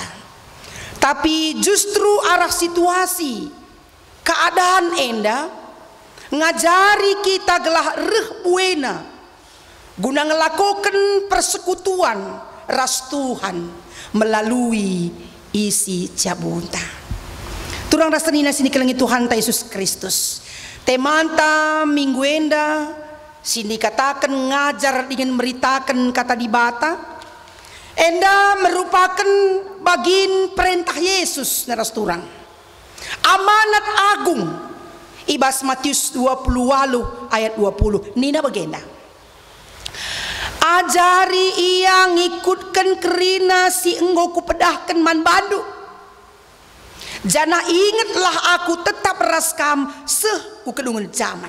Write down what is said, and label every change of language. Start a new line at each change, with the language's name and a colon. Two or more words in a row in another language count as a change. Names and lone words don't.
Batak Karo: Tapi justru arah situasi keadaan enda ngajari kita gelah reh buena guna ngelakukan persekutuan ras Tuhan melalui isi cabunta. Turang rasanina sini kelengi Tuhan ta Yesus Kristus. Temanta minggu enda sini katakan ngajar dengan meritakan kata dibata. Enda merupakan bagian perintah Yesus naras turang. Amanat agung Ibas Matius 28 ayat 20. Nina bagenda. Ajari ia ngikutkan kerina si enggo ku pedahkan man bandu. Jana ingatlah aku tetap raskam seh ku kedungan zaman.